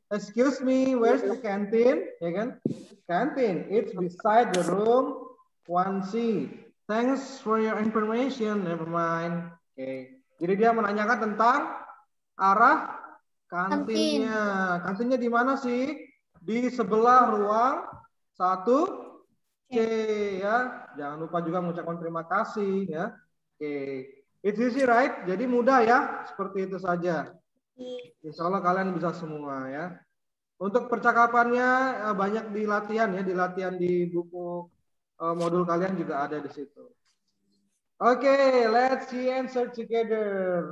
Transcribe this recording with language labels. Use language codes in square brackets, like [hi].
[en] Excuse me, where's the canteen? [id] Ya kan? [en] Canteen, it's beside the room 1C. Thanks for your information. Never mind. Oke. [id] Jadi dia menanyakan tentang arah kantinnya. Kantinnya di mana sih? Di sebelah ruang 1C ya. Jangan lupa juga mengucapkan terima kasih ya. Oke. [en] It's easy, right? [id] Jadi mudah ya, seperti itu saja. Insya Allah kalian bisa semua ya. Untuk percakapannya banyak di latihan ya, di buku modul kalian juga ada di situ. [en] Oke, let's see answer together.